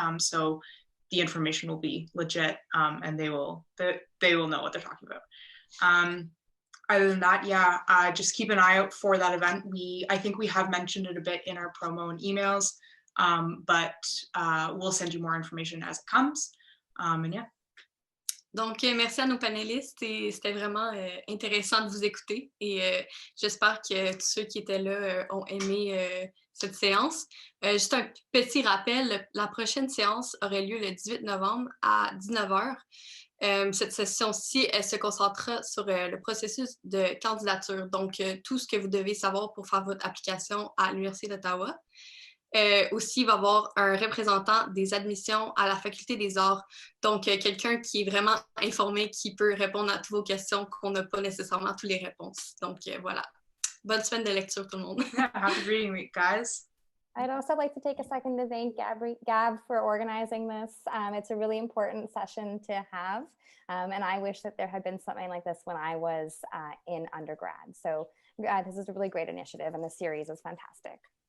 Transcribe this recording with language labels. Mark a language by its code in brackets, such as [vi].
[en] So the information will be legit and they will know what they're talking about. Other than that, yeah, just keep an eye out for that event. I think we have mentioned it a bit in our promo and emails, but we'll send you more information as it comes. And yeah. [fr] Donc, merci à nos panélistes et c'était vraiment intéressant de vous écouter et j'espère que tous ceux qui étaient là ont aimé cette séance. Juste un petit rappel, la prochaine séance aurait lieu le 18 novembre à 19h. Cette session-ci, elle se concentrera sur le processus de candidature, donc tout ce que vous devez savoir pour faire votre application à l'Université d'Ottawa. Aussi, il va y avoir un représentant des admissions à la Faculté des Arts, donc quelqu'un qui est vraiment informé, qui peut répondre à toutes vos questions, qu'on n'a pas nécessairement toutes les réponses. Donc voilà, bonne semaine de lecture tout le monde. [en] Yeah, happy reading week, guys. I'd also like to take a second to thank Gab for organizing this. It's a really important session to have, and I wish that there had been something like this when I was in undergrad. So this is a really great initiative, and the series is fantastic.